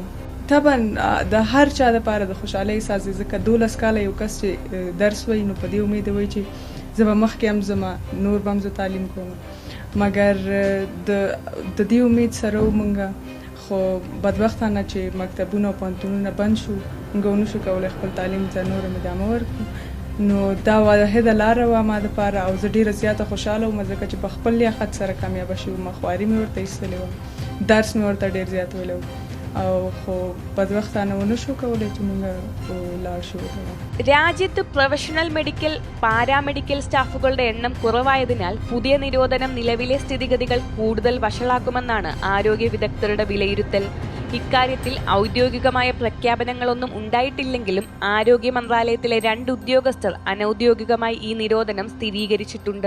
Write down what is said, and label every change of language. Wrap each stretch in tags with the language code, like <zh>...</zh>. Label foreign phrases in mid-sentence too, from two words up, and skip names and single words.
<ps>طبعا د هر چا لپاره د خوشحالۍ احساس دی، ځکه 12 کاله یو کس چې درس وایي نو په دې امید وایي چې زه به مخکې هم زما نور به هم زه تعلیم کوم، مګر د دې امید سره ومونږه خو بدبختانه چې مکتبونه او پوهنتونونه بند شو، موږ ونشو کولی خپل تعلیم ته نور ادامه ورکړو. نو دا واحده لاره وه ما دپاره او زه ډېره زیاته خوشحاله وم، ځکه چې په خپل لیاقت سره کامیابه شوې وم. خواري مې ورته ایستلې وه، درس مې ورته ډېر زیات ویلی و او خو بدبختانه ونشو کولی چې موږ لاړ شو.</ps> <ml>രാജ്യത്ത് പ്രൊഫഷണൽ മെഡിക്കൽ പാരാമെഡിക്കൽ സ്റ്റാഫുകളുടെ എണ്ണം കുറവായതിനാൽ പുതിയ നിരോധനം നിലവിലെ സ്ഥിതിഗതികൾ കൂടുതൽ വഷളാക്കുമെന്നാണ് ആരോഗ്യ വിദഗ്ധരുടെ വിലയിരുത്തൽ. ഇക്കാര്യത്തിൽ ഔദ്യോഗികമായ പ്രഖ്യാപനങ്ങളൊന്നും ഉണ്ടായിട്ടില്ലെങ്കിലും ആരോഗ്യ മന്ത്രാലയത്തിലെ 2 ഉദ്യോഗസ്ഥർ അനൌദ്യോഗികമായി ഈ നിരോധനം സ്ഥിരീകരിച്ചിട്ടുണ്ട്.</ml>